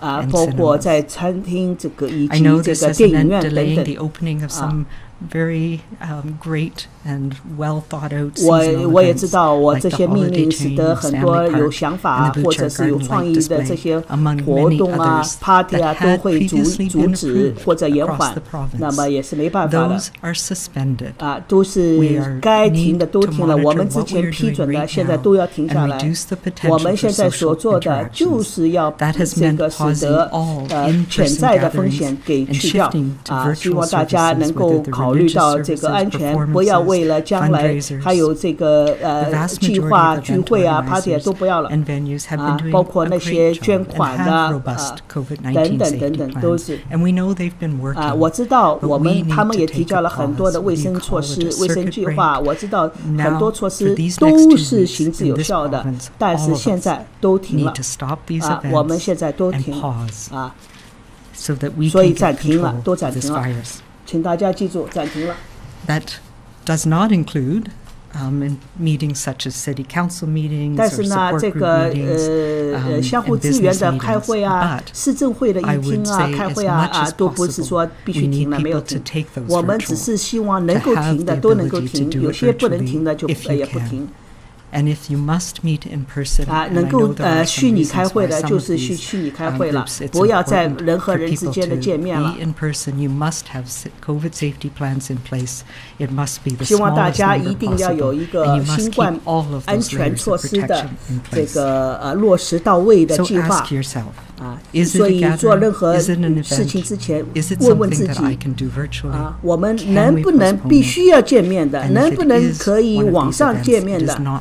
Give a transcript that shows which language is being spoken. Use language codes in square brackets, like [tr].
[zh] 包括在餐厅这个以及这个电影院等等。 [en] Very great and well thought out. [zh] 我也知道，我这些命令使得很多有想法或者是有创意的这些活动啊、party 啊都会阻止或者延缓，那么也是没办法的。啊，都是该停的都停了，我们之前批准的现在都要停下来。我们现在所做的就是要这个使得潜在的风险给去掉啊，希望大家能够考虑到这个安全，不要为了将来还有这个计划聚会啊 party 都不要了啊，包括那些捐款的等等都是啊，我知道他们也提交了很多的卫生措施、卫生计划，我知道很多措施都是行之有效的，但是现在都停了啊，我们现在都停啊，所以暂停了，都暂停了。请大家记住，暂停了。 [en] That does not include meetings such as city council meetings [zh] 但是呢，这个相互支援的开会啊、市政会的议厅啊、开会啊都不是说必须停了，没有停。我们只是希望能够停的都能够停，有些不能停的就也不停。 [en] And if you must meet in person, [zh] 能够虚拟开会的就是虚拟开会了，不要在人和人之间的见面了。 [en] In person, you must have COVID safety plans in place. It must be the [zh] 希望大家一定要有一个新冠安全措施的这个落实到位的计划。所以做任何事情之前，问问自己我们能不能必须要见面的，能不能可以网上见面的。